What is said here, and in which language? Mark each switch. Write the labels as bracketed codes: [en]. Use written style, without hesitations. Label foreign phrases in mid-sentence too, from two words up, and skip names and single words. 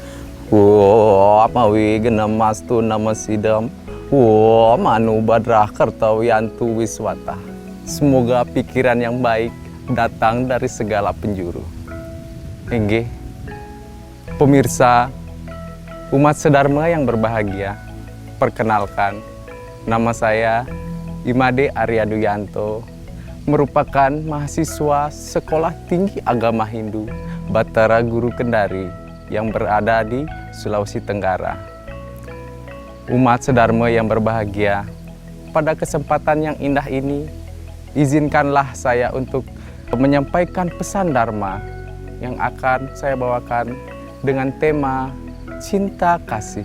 [sa] Om Awigamastu Namasidam. Om Anu Badrah Kartawiyantu Wiswata. [id] Semoga pikiran yang baik datang dari segala penjuru. Enggih, pemirsa, umat sedharma yang berbahagia, perkenalkan, nama saya Imade Aryaduyanto, merupakan mahasiswa Sekolah Tinggi Agama Hindu Batara Guru Kendari yang berada di Sulawesi Tenggara. Umat sedharma yang berbahagia, pada kesempatan yang indah ini, izinkanlah saya untuk menyampaikan pesan Dharma yang akan saya bawakan dengan tema cinta kasih.